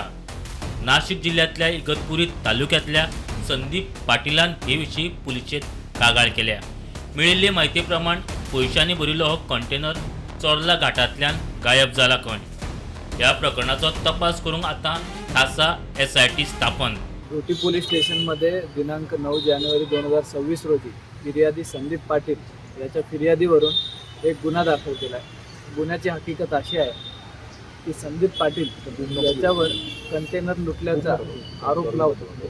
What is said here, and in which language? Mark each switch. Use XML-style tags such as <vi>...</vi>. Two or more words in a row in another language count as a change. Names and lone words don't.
<kok>नाशिक जिल्ह्यातल्या इगतपुरी तालुक्यातल्या संदीप पाटीलान हे विशीं पुलिशेंत कागाळ केल्या। मेळिल्ले म्हायती प्रमाण पयशांनी भरिल्लो हो कंटेनर चोरला घाटांतल्यान गायब जाला खंय। ह्या प्रकरणाचो तपास करूंक आतां खासा SIT स्थापन।</kok> <mr>रोटी पोलीस स्टेशनमध्ये दिनांक 9 जानेवारी 2026 रोजी फिर्यादी संदीप पाटील याच्या फिर्यादीवरून एक गुन्हा दाखल केला आहे। गुन्ह्याची हकीकत अशी आहे की संदीप पाटील याच्यावर कंटेनर लुटल्याचा आरोप लावतो।</mr>